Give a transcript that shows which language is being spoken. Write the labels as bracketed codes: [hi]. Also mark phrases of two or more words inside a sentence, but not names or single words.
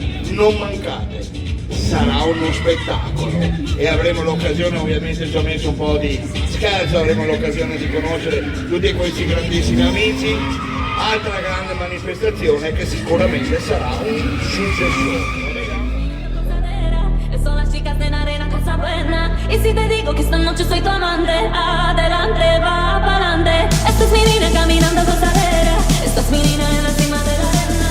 [it] Non mancate, sarà uno spettacolo e avremo l'occasione, ovviamente ci ho messo un po' di scherzo, avremo l'occasione di conoscere tutti questi grandissimi amici. Altra grande manifestazione che sicuramente sarà un successore. [es] Son las chicas de la arena cosa buena. Y si te digo que esta noche soy tu amante, adelante, va pa'lante. Esta es mi niña caminando gozadera. Esta es mi niña en la cima de la arena.